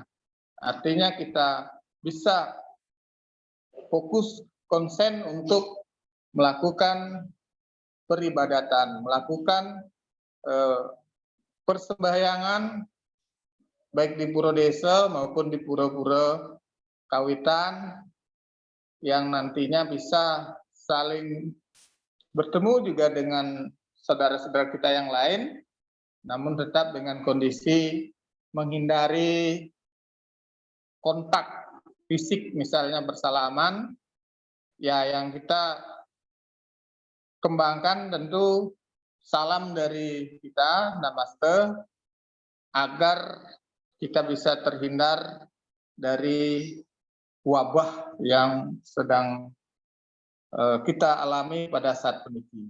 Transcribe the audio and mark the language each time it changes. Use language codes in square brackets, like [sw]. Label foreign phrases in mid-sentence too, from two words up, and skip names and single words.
[id] Artinya kita bisa fokus konsen untuk melakukan peribadatan, melakukan persembahyangan baik di pura desa maupun di pura-pura kawitan, yang nantinya bisa saling bertemu juga dengan saudara-saudara kita yang lain, namun tetap dengan kondisi menghindari kontak fisik, misalnya bersalaman, ya yang kita kembangkan tentu salam dari kita, Namaste, agar kita bisa terhindar dari wabah yang sedang kita alami pada saat peniki.